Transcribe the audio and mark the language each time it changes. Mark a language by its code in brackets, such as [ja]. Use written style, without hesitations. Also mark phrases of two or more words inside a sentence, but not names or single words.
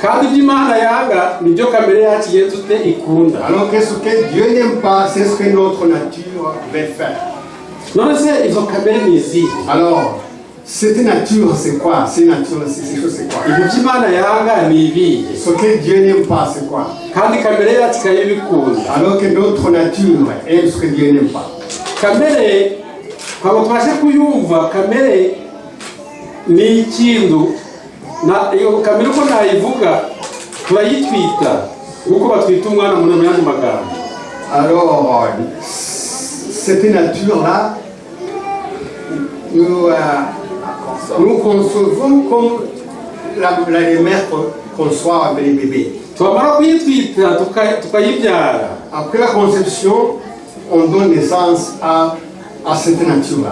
[fr] Alors que ce que Dieu n'aime pas, c'est ce que notre nature veut faire. Alors, cette nature, c'est quoi? Cette nature, c'est quoi? Ce que Dieu n'aime pas, c'est quoi? Alors que notre nature aime ce que Dieu n'aime pas. [rw] Na iyo kamera ko nayivuga turayitwita uko batwita umwana mu yandi magambo. [fr] Alors cette nature là nous concevons comme la mère conçoit avec les bébés. [rw] Twamara kuyitwita tukayibyara. [fr] Après la conception, on donne naissance à cette nature là.